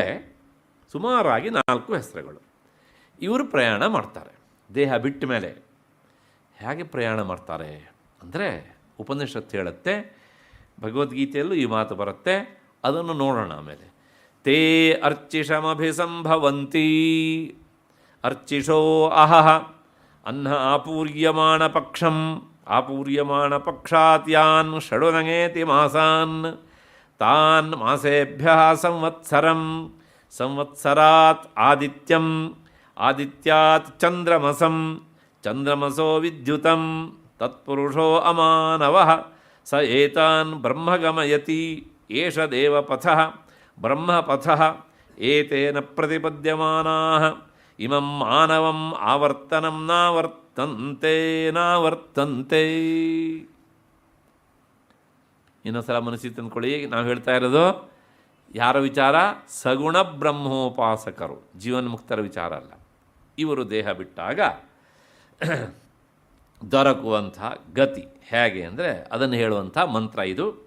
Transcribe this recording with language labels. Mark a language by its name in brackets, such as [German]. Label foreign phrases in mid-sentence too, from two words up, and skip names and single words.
[Kannada] ಸುಮಾರಾಗಿ 4 ಹೆಸರುಗಳು. ಇವರು ಪ್ರಯಾಣ ಮಾಡ್ತಾರೆ ದೇಹ ಬಿಟ್ಟ ಮೇಲೆ. ಹೇಗೆ ಪ್ರಯಾಣ ಮಾಡ್ತಾರೆ ಅಂದರೆ ಉಪನಿಷತ್ತು ಹೇಳುತ್ತೆ, ಭಗವದ್ಗೀತೆಯಲ್ಲೂ ಈ ಮಾತು ಬರುತ್ತೆ, ಅದನ್ನು ನೋಡೋಣ ಆಮೇಲೆ. [Sanskrit] ತೇ ಅರ್ಚಿಷಮಭಿಸಂಭವಂತಿ ಅರ್ಚಿಷೋ ಅಹಃ ಅನ್ನ ಆಪೂರ್ಯಮಾಣ ಪಕ್ಷಂ ಆಪೂರ್ಯಮಾಣ ಪಕ್ಷಾತ್ ಯಾನ್ ಷಡುನಗೇತಿ ಮಾಸಾನ್ ತಾನ್ ಮಾಸೇಭ್ಯ ಸಂವತ್ಸರಂ ಸಂವತ್ಸರಾತ್ ಆದಿತ್ಯಂ ಆದಿತ್ಯಾತ್ ಚಂದ್ರಮಸಂ ಚಂದ್ರಮಸೋ ವಿದ್ಯುತಂ ತತ್ಪುರುಷೋ ಅಮಾನವಃ ಸ ಏತಾನ್ ಬ್ರಹ್ಮಗಮಯತಿ ಏಷ ದೇವಪಥಃ ಬ್ರಹ್ಮಪಥಃ ಏತೇನ ಪ್ರತಿಪದ್ಯಮಾನಾಃ ಇಮಂ ಮಾನವಂ ಆವರ್ತನಂ ನಾವರ್ತಂತೆ ನಾವರ್ತಂತೆ. [Kannada] ಇನ್ನೊಂದ್ಸಲ ಮನಸ್ಸಿಗೆ ತಂದ್ಕೊಳ್ಳಿ, ನಾವು ಹೇಳ್ತಾ ಇರೋದು ಯಾರ ವಿಚಾರ? ಸಗುಣ ಬ್ರಹ್ಮೋಪಾಸಕರು, ಜೀವನ್ಮುಕ್ತರ ವಿಚಾರ ಅಲ್ಲ. ಇವರು ದೇಹ ಬಿಟ್ಟಾಗ ದೊರಕುವಂಥ ಗತಿ ಹೇಗೆ ಅಂದರೆ ಅದನ್ನು ಹೇಳುವಂಥ ಮಂತ್ರ ಇದು.